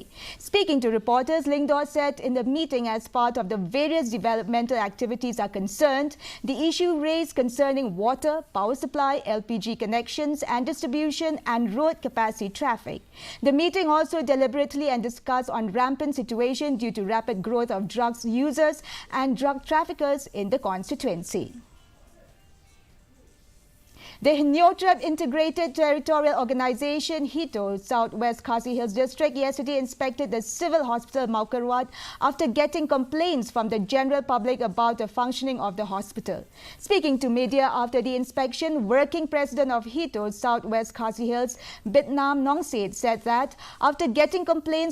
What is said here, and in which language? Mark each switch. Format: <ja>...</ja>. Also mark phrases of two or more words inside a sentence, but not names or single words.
<en>Speaking to reporters, Lingdor said in the meeting as part of the various developmental activities are concerned, the issue raised concerning water, power supply, LPG connections and distribution and road capacity traffic. The meeting also deliberately and discussed on rampant situation due to rapid growth of drugs users and drug traffickers in the constituency. The Hinyotrap Integrated Territorial Organization HITO Southwest Khasi Hills District yesterday inspected the civil hospital Maukarwat after getting complaints from the general public about the functioning of the hospital. Speaking to media after the inspection, working president of HITO Southwest Khasi Hills, Bitnam Nongset, said that after getting complaints</en>